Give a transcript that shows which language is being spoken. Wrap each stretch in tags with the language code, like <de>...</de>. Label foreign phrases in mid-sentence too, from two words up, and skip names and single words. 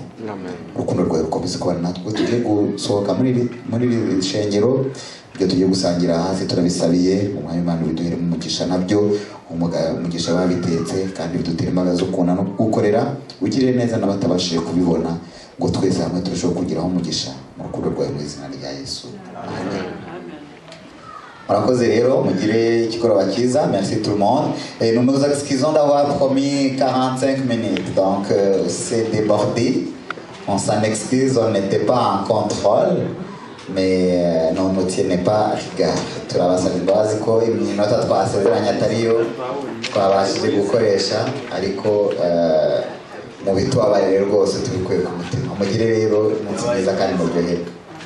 <rw>Urukundo rwawe rukomeze kubana natwe. Tugiye gusohoka muri iri shengero, ibyo tugiye gusangira hasi turabisabiye Umwami Imana biduheremo umugisha, nabyo umugisha babitetse, kandi bidutere imbaraga zo kubona no gukorera, ugirire neza n'abatabashije kubibona, ngo twese hamwe turusheho kugiraho umugisha mu rukundo rwawe mu izina rya Yesu. Amen. Murakoze rero, mugire ikigoroba cyiza.</rw> <fr>Merci tout le monde. Et nous nous excusons d'avoir promis 45 minutes, donc c'est débordé. On s'en excuse, on n'était pas en contrôle, mais non nous tiennent pas rigueur.</fr> <rw>Turabasaba imbabazi ko iminota twasezeranye atariyo twabashije gukoresha, ariko mu bitubabarire rwose tubikuye ku mutima. Mugire rero umunsi mwiza kandi muryoherwe.</rw>